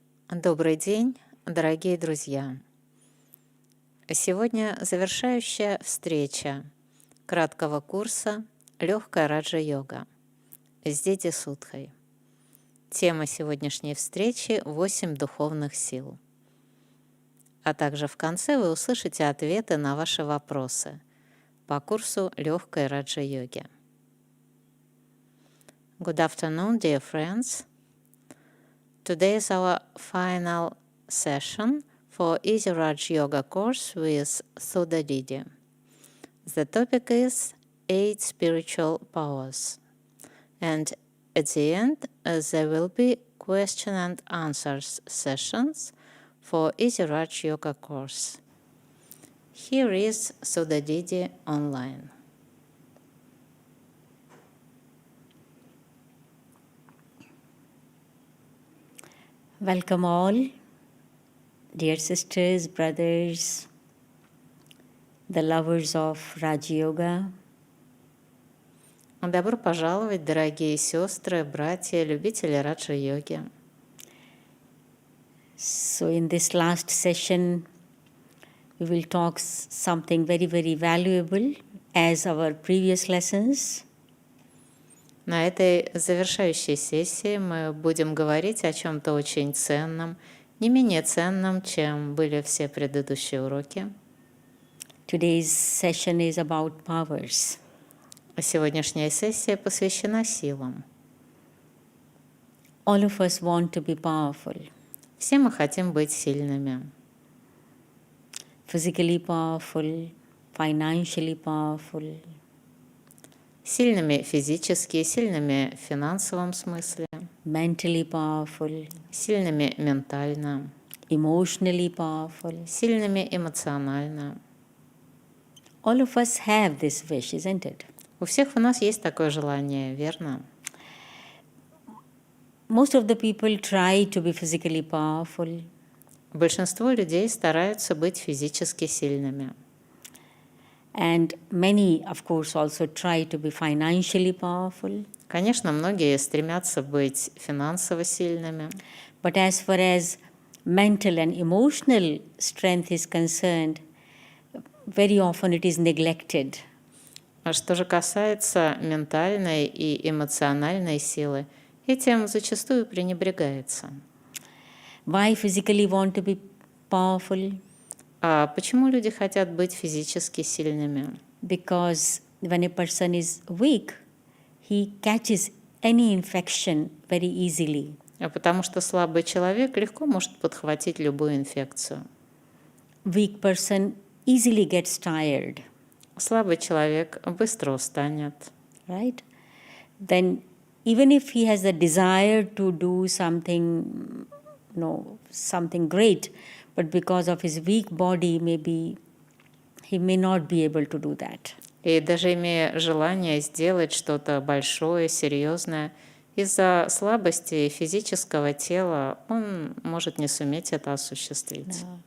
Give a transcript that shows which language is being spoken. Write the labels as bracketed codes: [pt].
[ru] Добрый день, дорогие друзья! Сегодня завершающая встреча краткого курса «Лёгкая Раджа-йога» с Диди Судхой. Тема сегодняшней встречи — 8 духовных сил. А также в конце вы услышите ответы на ваши вопросы по курсу «Лёгкой Раджа-йоги». [en] Good afternoon, dear friends. Today is our final session for Easy Raja-yoga course with Sudha Didi. The topic is 8 spiritual powers. And at the end, there will be question and answers sessions for Easy Raja-yoga course. Here is Sudha Didi online. Welcome all, dear sisters, brothers, the lovers of Raja-yoga. [ru] Добро пожаловать, дорогие сестры, братья, любители раджа-йоги. [en] So in this last session, we will talk something very, very valuable as our previous lessons. [ru] На этой завершающей сессии мы будем говорить о чем-то очень ценном, не менее ценном, чем были все предыдущие уроки. [en] Today's session is about powers. [ru] Сегодняшняя сессия посвящена силам. [en] All of us want to be powerful. [ru] Все мы хотим быть сильными. [en] Physically powerful, financially powerful. [ru] Сильными физически, сильными в финансовом смысле. [en] Mentally powerful. [ru] Сильными ментально. [en] Emotionally powerful. [ru] Сильными эмоционально. [en] All of us have this wish, isn't it? [ru] У всех у нас есть такое желание, верно? [en] Most of the people try to be physically powerful. [ru] Большинство людей стараются быть физически сильными. [en] And many, of course, also try to be financially powerful. [ru] Конечно, многие стремятся быть финансово сильными. [en] But as far as mental and emotional strength is concerned, very often it is neglected. [ru] А что же касается ментальной и эмоциональной силы, этим зачастую пренебрегается. [en] Why physically want to be powerful? [ru] А почему люди хотят быть физически сильными? [en] Because when a person is weak, he catches any infection very easily. [ru] Потому что слабый человек легко может подхватить любую инфекцию. [en] Weak person easily gets tired. [ru] Слабый человек быстро устанет. [en] Right? Then even if he has a desire to do something, something great, but because of his weak body, maybe he may not be able to do that. [ru] И даже имея желание сделать что-то большое, серьезное, из-за слабости физического тела он может не суметь это осуществить.